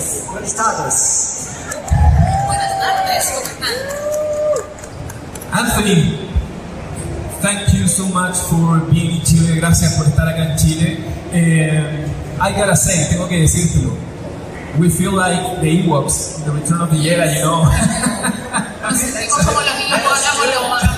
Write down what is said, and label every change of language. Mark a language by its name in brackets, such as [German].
[Spanish] Buenas tardes, ¿cómo están? [English] Anthony, thank you so much for being in Chile. [Spanish] Gracias por estar acá en Chile. [English] I gotta say, [Spanish] tengo que decírtelo. [English] We feel like the Ewoks, the Return of the Jedi, you know. [Spanish] Nos sentimos como los Ewoks, hagámoslo.